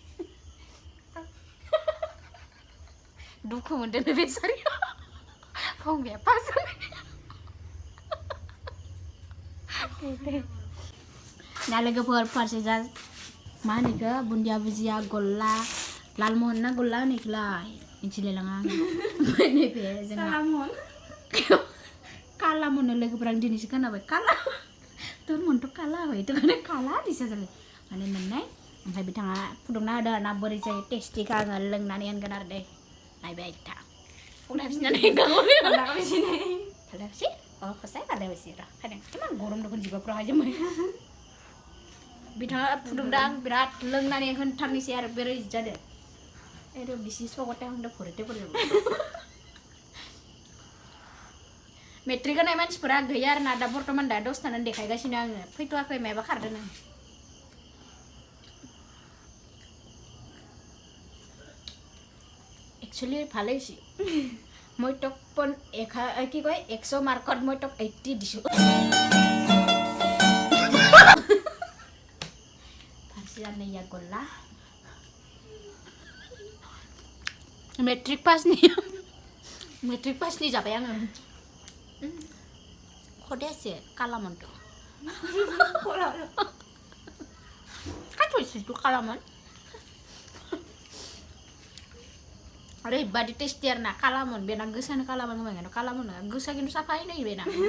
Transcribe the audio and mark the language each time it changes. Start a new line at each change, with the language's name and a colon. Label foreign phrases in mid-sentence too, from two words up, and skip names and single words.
Bodo: दुखु मोनदों बेसारि फंबाया पास जानायनि ना लोगोफोर फारसेजा मा होनो इखो बुन्दिया भुजिया गल्ला लालमहन ना गल्ला होनोखौलाय मिथिलायलाङा ओमफ्राय नैबे जोंहा कालामन लोगोफोर आं दिनैसो खोनाबाय काला
Assamese: তোর মনটো কালা হয় তো মানে কালা দিছে
Bodo: जाबाय माने मोननाय ओमफ्राय बिथाङा फुदुंना होदों आरोना बोरै जायो टेस्टिखा आङो लोंनानै होनगोन आरो दे नायबाय था फुदुंनानै खालामसि अ खसाय खालामसि र' खादों इमान गरम दखन जिबाफ्रा हायजों बिथाङा फुदुंदों आं बिराद लोंनानै होनथारनोसै आरो बोरै जादों एरो बिसि सगटे आंदो फरते मेट्रिक होनाय मानसिफोरा गैया आरो ना दा बर्तमान दा दसथानानै देखायगासिनो आङो फैथ'वाखै माबा खारदों आं
Assamese: एक्चुअली ভালেই হৈছে মই টক পন কি কয় 100 মাৰ্কত মই টক 80 দিছো
Bodo: फारसेयानो या गल्ला मेट्रिक पासनि जाबाय आङो खदेसे कालामनथ' खाथ'इसो कालामन ओरैबादि टेस्टि आरोना कालामन बेना गोसानो कालामन होबाय कालामन नङा गोसा खिन्थु साफायै नै बेना